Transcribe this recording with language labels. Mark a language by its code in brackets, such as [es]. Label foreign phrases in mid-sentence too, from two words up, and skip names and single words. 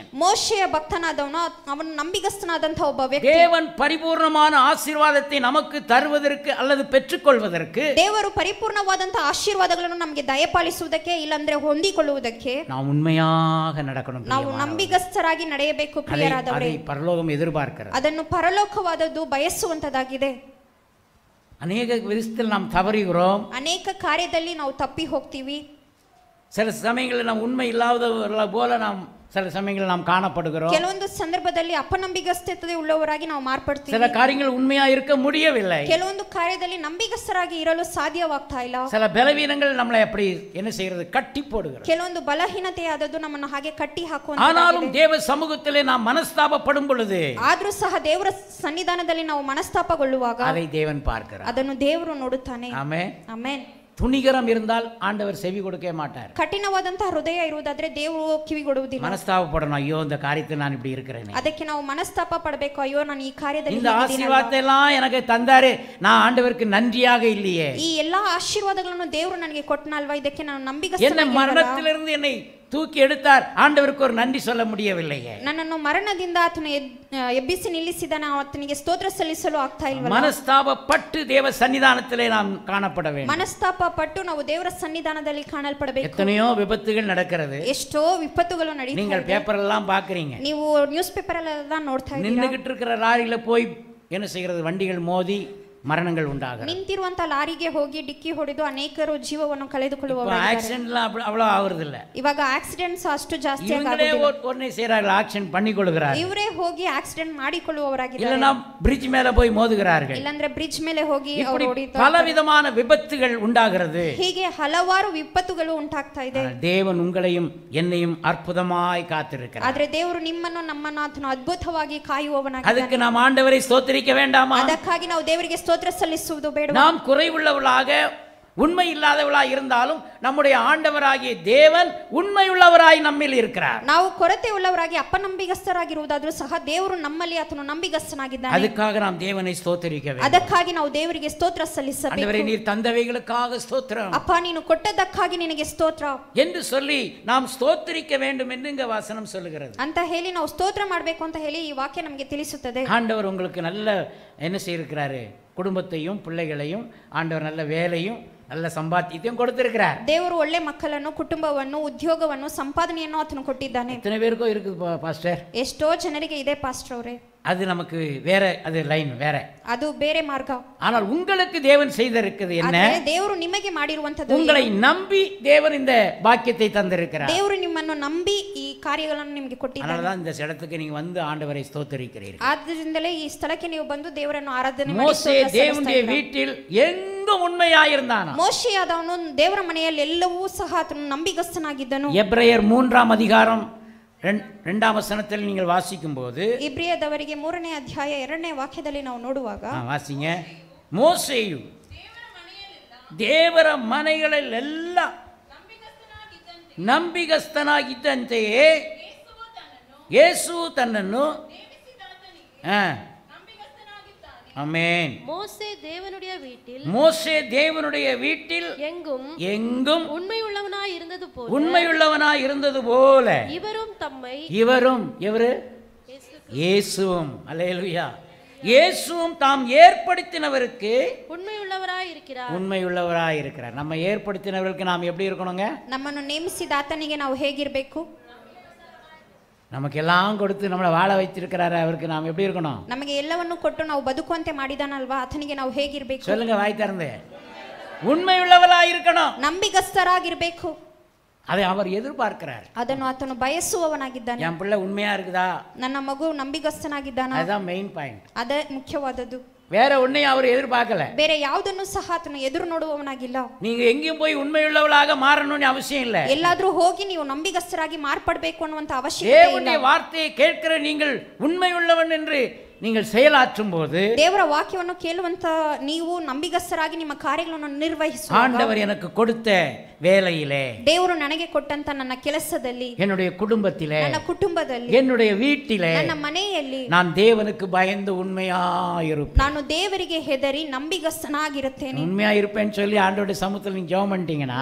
[kn] ಮೋಶೆಯ ಭಕ್ತನಾದವನು ಅವನು ನಂಬಿಗಸ್ತನಾದಂತ ಒಬ್ಬ ವ್ಯಕ್ತಿ. [ta] தேவன் பரிபூர்ணமான ஆசீர்வாதத்தை நமக்கு தருவதற்கு அல்லது பெற்றுக்கொள்வதற்கு [kn] ದೇವರು ಪರಿಪೂರ್ಣವಾದಂತ ಆಶೀರ್ವಾದಗಳನ್ನು ನಮಗೆ ದಯಪಾಲಿಸುವುದಕ್ಕೆ ಇಲ್ಲಂದ್ರೆ ಹೊಂದಿಕೊಳ್ಳುವುದಕ್ಕೆ [ta] நாம் உண்மையாக நடக்கணும். [kn] ನಾವು ನಂಬಿಗಸ್ತರಾಗಿ ನಡೆಯಬೇಕು ಪ್ರಿಯರಾದವರೇ. [ta] அதை பரலோகம் எதிர்பார்க்கிறது. [kn] ಅದನ್ನು ಪರಲೋಕವಾದದ್ದು ಬಯಸುವಂತದಾಗಿದೆ. [ta] அநேக விதத்தில் நாம் தவறுகிறோம். [kn] ಅನೇಕ ಕಾರ್ಯದಲ್ಲಿ ನಾವು ತಪ್ಪಿ ಹೋಗ್ತೀವಿ. [ta] சில சமயங்களில் நாம் உண்மை இல்லாதவர்கள போல நாம் சில சமயங்களில் நாம் காணப்படுகிறோம். [kn] ಕೆಲವೊಂದು ಸಂದರ್ಭದಲ್ಲಿ ಅಪನಂಬಿಗಸ್ತತೆ ಉಳ್ಳವರಾಗಿ ನಾವು ಮಾರ್ಪಡ್ತೀವಿ. [ta] சில காரியங்கள் உண்மையா இருக்க முடியவில்லை. [kn] ಕೆಲವೊಂದು ಕಾರ್ಯದಲ್ಲಿ ನಂಬಿಗಸ್ತರಾಗಿ ಇರಲು ಸಾಧ್ಯವಾಗ್ತಾ ಇಲ್ಲ. [ta] சில பலவீனங்கள் நம்மளை அப்படி என்ன செய்கிறது, கட்டி போடுகிறது. [kn] ಕೆಲವೊಂದು ಬಲಹೀನತೆಯಾದದ್ದು ನಮ್ಮನ್ನು ಹಾಗೆ ಕಟ್ಟಿ ಹಾಕುವಂತ. [ta] ஆனாலும் தேவ சமூகத்திலே நாம் மனஸ்தாபப்படும் பொழுது [kn] ಆದ್ರೂ ಸಹ ದೇವರ ಸನ್ನಿಧಾನದಲ್ಲಿ ನಾವು ಮನಸ್ತಾಪಗೊಳ್ಳುವಾಗ [ta] அதை தேவன் பார்க்கிறார். [kn] ಅದನ್ನು ದೇವರು ನೋಡುತ್ತಾನೆ. [ta] ஆமென். [kn] ಆಮೆನ್. [ta] துணிகரம் இருந்தால் ஆண்டவர் செவி கொடுக்க மாட்டார். [kn] ಕಠಿಣವಾದಂತಹ ಹೃದಯ ಇರುವುದಾದ್ರೆ ದೇವರು ಕಿವಿಗೊಡುವುದಿಲ್ಲ. [ta] மனஸ்தாபப்படணும், ஐயோ இந்த காரியத்தில் நான் இப்படி இருக்கிறேன். [kn] ಅದಕ್ಕೆ ನಾವು ಮನಸ್ತಾಪ ಪಡಬೇಕು. ಅಯ್ಯೋ ನಾನು ಈ ಕಾರ್ಯದಲ್ಲಿ [ta] இந்த ஆசீர்வாதத்தை எல்லாம் எனக்கு தந்தாரு, நான் ஆண்டவருக்கு நன்றியாக இல்லையே. [kn] ಈ ಎಲ್ಲಾ ಆಶೀರ್ವಾದಗಳನ್ನು ದೇವರು ನನಗೆ ಕೊಟ್ಟನಲ್ವಾ, ಇದಕ್ಕೆ ನಾನು [ta] என்ன [kn] ನಂಬಿಗಸ್ತನಾಗಿರಲ್ಲ. [ta] மரணத்திலிருந்து என்னை தூக்கி எடுத்தார், ஆண்டவருக்கு ஒரு நன்றி சொல்ல முடியவில்லையே. [kn] ನನ್ನನ್ನು ಮರಣದಿಂದ ಆತನು ಎಬ್ಬಿಸಿ ನಿಲ್ಲಿಸಿದಾನೆ, ಆತನಿಗೆ ಸ್ತೋತ್ರ ಸಲ್ಲಿಸಲು ಆಗ್ತಾ ಇಲ್ವಲ್ಲ. [ta] மனஸ்தாபப்பட்டு தேவ சன்னிதானத்திலே நாம் காணப்பட வேண்டும். [kn] ಮನಸ್ತಾಪ ಪಟ್ಟು ನಾವು ದೇವರ ಸನ್ನಿಧಾನದಲ್ಲಿ ಕಾಣಲ್ಪಡಬೇಕು. [ta] எத்தனையோ விபத்துகள் நடக்கிறது. [kn] ಎಷ್ಟೋ ವಿಪತ್ತುಗಳು ನಡೀತಾ [ta] நீங்கள் [kn] ಇದೆ. [ta] பேப்பர் எல்லாம் பாக்குறீங்க. [kn] ನೀವು [en] news paper [kn] ಎಲ್ಲ ನೋಡ್ತಾ ಇದ್ದೀರಾ. [ta] நின்னுகிட்டு இருக்கிற லாரியில போய் என்ன செய்கிறது, வண்டிகள் மோதி மரணங்கள் உண்டாகிறது. [kn] ನಿಂತಿರುವಂತ ಲಾರಿಗೆ ಹೋಗಿ ಡಿಕ್ಕಿ ಹೊಡೆದು ಅನೇಕರು ಜೀವವನ್ನು ಕಳೆದುಕೊಳ್ಳುವವರಾಗಿದ್ದಾರೆ. [ta] ஆக்சிடென்ட்லாம் அவ்வளோ ஆகுறது இல்ல. [kn] ಇವಾಗ ಆಕ್ಸಿಡೆಂಟ್ಸ್ ಅಷ್ಟು ಜಾಸ್ತಿ [ta] இவங்களே ஒண்ணே செய்றாங்க, ஆக்சிடென்ட் பண்ணிக்கொள்கிறார்கள். [kn] ಇವರೇ ಹೋಗಿ ಆಕ್ಸಿಡೆಂಟ್ ಮಾಡಿಕೊಳ್ಳುವವರಾಗಿದ್ದಾರೆ. [ta] இல்லனா பிரிட்ஜ் மேல போய் மோதுகிறார்கள். [kn] ಇಲ್ಲಂದ್ರೆ ಬ್ರಿಡ್ಜ್ ಮೇಲೆ ಹೋಗಿ [ta] இப்படி பலவிதமான விபத்துகள் உண்டாகிறது. [kn] ಹೀಗೆ ಹಲವಾರು ವಿಪತ್ತುಗಳು ಉಂಟಾಗ್ತಾ ಇದೆ. [ta] தேவன் உங்களையும் என்னையும் அற்புதமாய் காத்திருக்கிறார். [kn] ಆದ್ರೆ ದೇವರು ನಿಮ್ಮನ್ನು ನಮ್ಮನ್ನು ಆತನು ಅದ್ಭುತವಾಗಿ ಕಾಯುವವನಾಗಿದ್ದಾನೆ. [ta] ಅದಕ್ಕೆ நாம் ஆண்டவரை ஸ்தோத்திரிக்க வேண்டாமா? [kn] ಅದಕ್ಕಾಗಿ ನಾವು ದೇವರಿಗೆ ಸ್ತೋತ್ರ ಸಲ್ಲಿಸುವುದು ಬೇಡ? [ta] நாம் குறைவுள்ளவர்களாக உண்மை இல்லாதவளாய் இருந்தாலும் நம்முடைய ஆண்டவராகிய தேவன் உண்மையுள்ளவராய் நம்மில் இருக்கிறார். [kn] ನಾವು ಕೊರತೆ ಉಳ್ಳವರಾಗಿ ಅಪನಂಬಿಗಸ್ತರಾಗಿರುವುದಾದರೂ ಸಹ ದೇವರು ನಮ್ಮಲ್ಲಿ ಆತನು ನಂಬಿಗಸ್ತನಾಗಿದ್ದಾನೆ. [ta] ಅದಕ್ಕಾக நாம் தேவனை ஸ்தோத்திரிக்க வேண்டும். [kn] ಅದಕ್ಕಾಗಿ ನಾವು ದೇವರಿಗೆ ಸ್ತೋತ್ರ ಸಲ್ಲಿಸಬೇಕು. [ta] ஆண்டவரே நீர் தந்தவைகளுக்காக ஸ்தோத்திரம், [kn] ಅಪ್ಪ ನೀನು ಕೊಟ್ಟದ್ದಕ್ಕಾಗಿ ನಿನಗೆ ಸ್ತೋತ್ರ [ta] என்று சொல்லி நாம் ஸ்தோத்திரிக்க வேண்டும் என்று இங்க வசனம் சொல்லுகிறது. [kn] ಅಂತ ಹೇಳಿ ನಾವು ಸ್ತೋತ್ರ ಮಾಡಬೇಕು ಅಂತ ಹೇಳಿ ಈ ವಾಕ್ಯ ನಮಗೆ ತಿಳಿಸುತ್ತದೆ. [ta] ஆண்டவர் உங்களுக்கு நல்ல என்ன செய்திருக்கிறாரு, குடும்பத்தையும் பிள்ளைகளையும் ஆண்டவர் நல்ல வேலையும் நல்ல சம்பாத்தியத்தையும் கொடுத்திருக்கிறார். [kn] ದೇವರು ಒಳ್ಳೆ ಮಕ್ಕಳನ್ನು, ಕುಟುಂಬವನ್ನು, ಉದ್ಯೋಗವನ್ನು, ಸಂಪಾದನೆಯನ್ನು ಆತನು ಕೊಟ್ಟಿದ್ದಾನೆ. [ta] எத்தனை பேருக்கோ இருக்குது பாஸ்டர்? [kn] ಎಷ್ಟೋ ಜನರಿಗೆ ಇದೆ ಪಾಸ್ಟರ್ ಅವರೇ. [ta] அது நமக்கு வேற, அது லைன் வேற, [kn] ಅದು ಬೇರೆ ಮಾರ್ಗ. [ta] ஆனால் உங்களுக்கு தேவன் செய்திருக்கிறது என்ன? [kn] ದೇವರು ನಿಮಗೆ ಮಾಡಿರುವಂತದ್ದು, [ta] உங்களை நம்பி தேவன் இந்த பாக்கியத்தை தந்திருக்கிறார். [kn] ದೇವರು ನಿಮ್ಮನ್ನು ನಂಬಿ ಈ ಕಾರ್ಯಗಳನ್ನು ನಿಮಗೆ ಕೊಟ್ಟಿದ್ದಾನೆ. [ta] அதனாலதான் இந்த இடத்துக்கு நீங்க வந்து ஆண்டவரை ஸ்தோத்திரிக்கிறீர்கள். [kn] ಆದ್ದರಿಂದಲೇ ಈ ಸ್ಥಳಕ್ಕೆ ನೀವು ಬಂದು ದೇವರನ್ನು ಆರಾಧನೆ ಮಾಡಿ [ta] மோசே தேவனுடைய வீட்டில் எங்கும் உண்மையாயிருந்தானா. [kn] ಮೋಶೆಯಾದವನು ದೇವರ ಮನೆಯಲ್ಲಿ ಎಲ್ಲವೂ ಸಹ ಆತನು ನಂಬಿಗಸ್ತನಾಗಿದ್ದನು. [ta] எபிரேயர் 3ஆம் அதிகாரம் 2ஆம் வசனத்தில் நீங்கள் வாசிக்கும் போது, [kn] ಇಬ್ರಿಯದವರಿಗೆ 3ನೇ ಅಧ್ಯಾಯ 2ನೇ ವಾಕ್ಯದಲ್ಲಿ ನಾವು ನೋಡುವಾಗ, [ta] வாசிங்க. மோசேயு [kn] ದೇವರ ಮನೆಗಳಲ್ಲೆಲ್ಲ ನಂಬಿಗಸ್ತನಾಗಿದ್ದಂತೆಯೇ ಯೇಸು ತನ್ನನ್ನು ஆமென். [ta] மோசே தேவனுடைய வீட்டில், மோசே தேவனுடைய வீட்டில் எங்கும் உண்மையுள்ளவனாய் இருந்தது போல இவரும் தம்மை, இவரும் எவரு? இயேசுவும், அல்லேலூயா, இயேசுவும் தாம் ஏற்படுத்தினவருக்கு உண்மையுள்ளவராய் இருக்கிறார். நம்ம ஏற்படுத்தினவருக்கு நாம் எப்படி இருக்கணுங்க? [kn] ನಮ್ಮನ್ನು ನೇಮಿಸಿದ ಆತನಿಗೆ ನಾವು ಹೇಗಿರಬೇಕು? [ta] நமக்கு எல்லாம் கொடுத்து நம்மளை வாழ வைத்திருக்கிறாரு, அவருக்கு நாம் எப்படி இருக்கணும்? [kn] ನಮಗೆ ಎಲ್ಲವನ್ನು ಕೊಟ್ಟು ನಾವು ಬದುಕುವಂತೆ ಮಾಡಿದಾನಲ್ವಾ, ಆತನಿಗೆ ನಾವು ಹೇಗಿರಬೇಕು? [ta] சொல்லுங்க வாய் திறந்து. உண்மையுள்ளவராய் இருக்கணும், [kn] ನಂಬಿಗಸ್ತರಾಗಿರಬೇಕು. [ta] அதை அவர் எதிர்பார்க்கிறார். [kn] ಅದನ್ನು ಆತನು ಬಯಸುವವನಾಗಿದ್ದಾನೆ. [ta] என் பிள்ளை உண்மையா இருக்குதா, [kn] ನನ್ನ ಮಗು ನಂಬಿಗಸ್ತನಾಗಿದ್ದಾನ, [ta] அதுதான் [en] main point. [kn] ಅದೇ ಮುಖ್ಯವಾದದ್ದು. [ta] வேற ஒன்னையும் அவர் எதிர்பார்க்கல. [kn] ಬೇರೆ ಯಾವುದನ್ನು ಸಹ ಆತನು ಎದುರು ನೋಡುವವನಾಗಿಲ್ಲ. [ta] நீங்க எங்கேயும் போய் உண்மையுள்ளவளாக மாறணும்னு அவசியம் இல்ல. [kn] ಎಲ್ಲಾದ್ರೂ ಹೋಗಿ ನೀವು ನಂಬಿಗಸ್ತರಾಗಿ ಮಾರ್ಪಡಬೇಕು ಅನ್ನುವಂತ ಅವಶ್ಯಕತೆ ಇಲ್ಲ. [ta] தேவனுடைய வார்த்தையை கேட்கிற நீங்கள் உண்மையுள்ளவன் என்று நீங்கள் செயலாற்றும் போது, [kn] ದೇವರ ವಾಕ್ಯವನ್ನು ಕೇಳುವಂತ ನೀವು ನಂಬಿಗಸ್ತರಾಗಿ ನಿಮ್ಮ ಕಾರ್ಯಗಳನ್ನು ನಿರ್ವಹಿಸುವಾಗ, [ta] ஆண்டவர் எனக்கு கொடுத்த வேலையிலே, [kn] ದೇವರು ನನಗೆ ಕೊಟ್ಟಂತ ನನ್ನ ಕೆಲಸದಲ್ಲಿ, [ta] என்னுடைய குடும்பத்திலே, [kn] ನನ್ನ ಕುಟುಂಬದಲ್ಲಿ, [ta] என்னுடைய வீட்டிலே, [kn] ನನ್ನ ಮನೆಯಲ್ಲಿ [ta] நான் தேவனுக்கு பயந்து உண்மையாயிருப்பேன். [kn] ನಾನು ದೇವರಿಗೆ ಹೆದರಿ ನಂಬಿಗಸ್ತನಾಗಿರುತ್ತೇನೆ. [ta] உண்மையாயிருப்பேன்னு சொல்லி ஆண்டவருடைய சமூகத்தில் நீங்க ஜெபம் பண்ணிட்டீங்கன்னா,